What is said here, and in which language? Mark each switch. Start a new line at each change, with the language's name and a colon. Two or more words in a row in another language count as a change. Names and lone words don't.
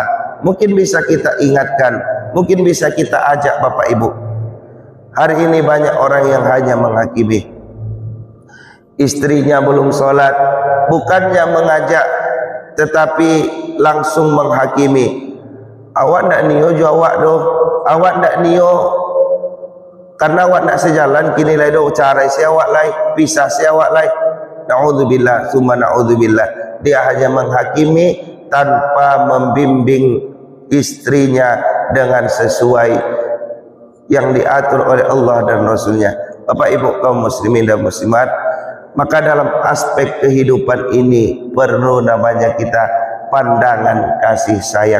Indonesian: Mungkin bisa kita ingatkan, mungkin bisa kita ajak Bapak Ibu. Hari ini banyak orang yang hanya menghakimi. Istrinya belum sholat, bukannya mengajak, tetapi langsung menghakimi.
Minangkabau: Awak nak niyo jo awak doh, awak nak niyo karena awak nak sejalan kini lai doh cara si awak lai, pisah si awak lai.
Arabic: نعوذ بالله ثم نعوذ بالله.
Indonesian: Dia hanya menghakimi tanpa membimbing istrinya dengan sesuai yang diatur oleh Allah dan Rasulnya. Bapak Ibu kaum
Arabic: muslimin dan muslimat,
Indonesian: maka dalam aspek kehidupan ini perlu namanya kita pandangan kasih sayang.